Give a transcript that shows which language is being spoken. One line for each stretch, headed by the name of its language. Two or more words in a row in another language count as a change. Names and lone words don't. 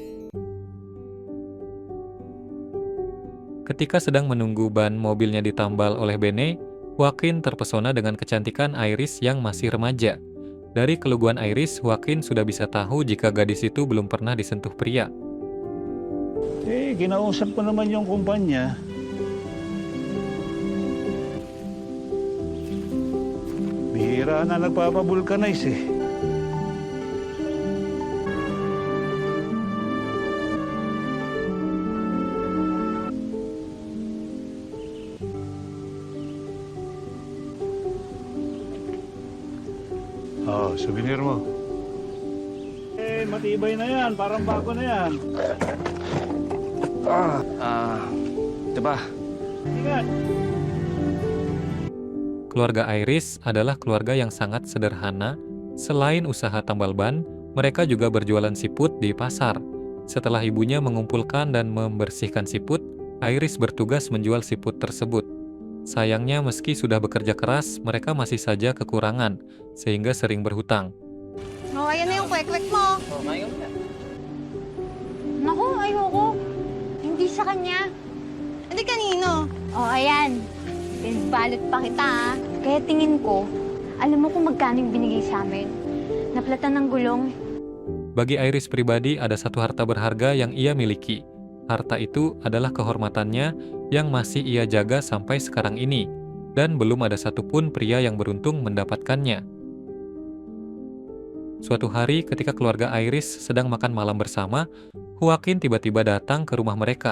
Indonesian: Ketika sedang menunggu ban mobilnya ditambal oleh Bene, Joaquin terpesona dengan kecantikan Iris yang masih remaja. Dari keluguan Iris, Joaquin sudah bisa tahu jika gadis itu belum pernah disentuh pria.
Filipino: Kinausap ko naman yung kumpanya. Bihira na nagpapabulkanize eh. Oh, souvenir mo. Matibay na yan. Parang bago na yan. Diba? Ingat.
Indonesian: Keluarga Iris adalah keluarga yang sangat sederhana. Selain usaha tambal ban, mereka juga berjualan siput di pasar. Setelah ibunya mengumpulkan dan membersihkan siput, Iris bertugas menjual siput tersebut. Sayangnya meski sudah bekerja keras, mereka masih saja kekurangan, sehingga sering berhutang.
Filipino: Oh, ayan na yung kwek-kwek mo. Naku, ayoko. Hindi sa kanya. Hindi kanino. Oh, ayan. Pinagbalot pa kita, ah. Kaya tingin ko, alam mo kung magkano yung binigay sa amin. Naplatan ng gulong.
Indonesian: Bagi Iris pribadi, ada satu harta berharga yang ia miliki. Harta itu adalah kehormatannya yang masih ia jaga sampai sekarang ini, dan belum ada satupun pria yang beruntung mendapatkannya. Suatu hari ketika keluarga Iris sedang makan malam bersama, Joaquin tiba-tiba datang ke rumah mereka.